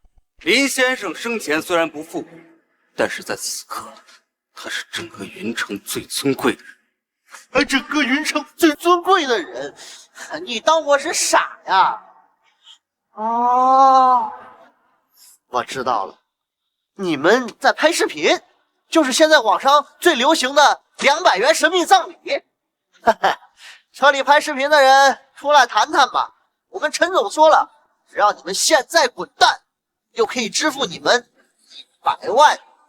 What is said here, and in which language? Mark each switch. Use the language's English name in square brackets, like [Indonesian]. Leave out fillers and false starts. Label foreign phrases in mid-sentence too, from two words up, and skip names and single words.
[Chinese] 林先生生前虽然不富，但是在此刻，他是整个云城最尊貴的人。整個雲城最尊貴的人，你當我是傻呀？哦，我知道了，你們在拍視頻，就是現在網上最流行的200元神秘葬禮。車裡拍視頻的人出來談談吧。我跟陳總說了，只要你們現在滾蛋，就可以支付你們100萬。